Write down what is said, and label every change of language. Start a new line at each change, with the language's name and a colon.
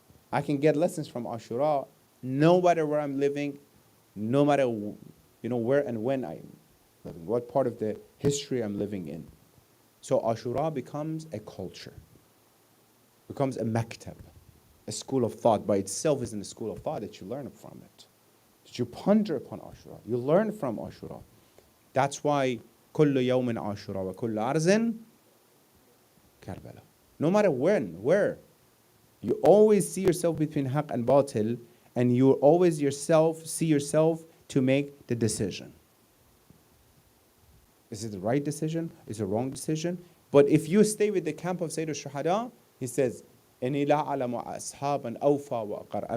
English: I can get lessons from Ashura no matter where I'm living, no matter where and when I'm living, what part of the history I'm living in. So Ashura becomes a culture, becomes a maktab, a school of thought. By itself isn't a school of thought that you learn from it. That you ponder upon Ashura. You learn from Ashura. That's why
Arabic: كل يوم عاشوراء وكل أرض كربلاء.
English: No matter when, where, you always see yourself between haqq and batil, and you always see yourself to make the decision. Is it the right decision? Is it the wrong decision? But if you stay with the camp of Sayyid al-Shuhada, he says,
Arabic: إِنِي لَا أَعْلَمُ أَصْحَابًا أَوْفَى وَأَقَرَّ.